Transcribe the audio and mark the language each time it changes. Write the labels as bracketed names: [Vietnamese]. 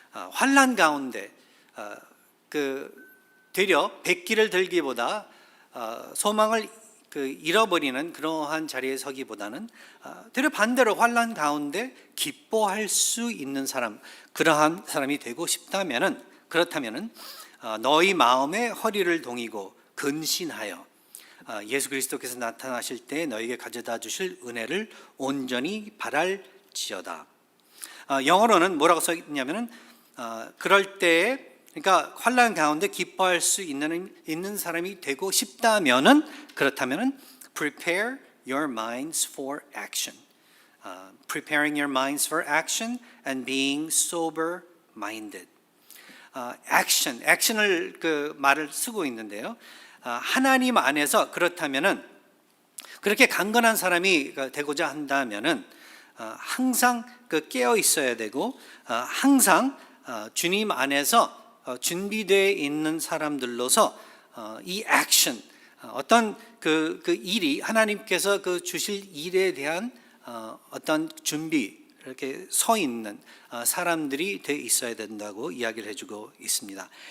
[Korean] 환난 가운데 되려 백기를 들기보다 소망을 잃어버리는 그러한 자리에 서기보다는 되려 반대로 환난 가운데 기뻐할 수 있는 사람, 그러한 사람이 되고 싶다면은, 그렇다면은 너희 마음의 허리를 동이고 근신하여 예수 그리스도께서 나타나실 때 너에게 가져다 주실 은혜를 온전히 바랄지어다. 영어로는 뭐라고 써 있냐면은 그럴 때에, 그러니까 환난 가운데 기뻐할 수 있는 사람이 되고 싶다면은, 그렇다면은 [English] prepare your minds for action. Preparing your minds for action and being sober minded. [Korean] action을 말을 쓰고 있는데요. 하나님 안에서 그렇다면은, 그렇게 강건한 사람이 되고자 한다면은 항상 깨어 있어야 되고, 항상 주님 안에서 준비되어 있는 사람들로서 이 액션, 어떤 그 일이 하나님께서 주실 일에 대한 어떤 준비, 이렇게 서 있는 사람들이 돼 있어야 된다고 이야기를 해주고 있습니다.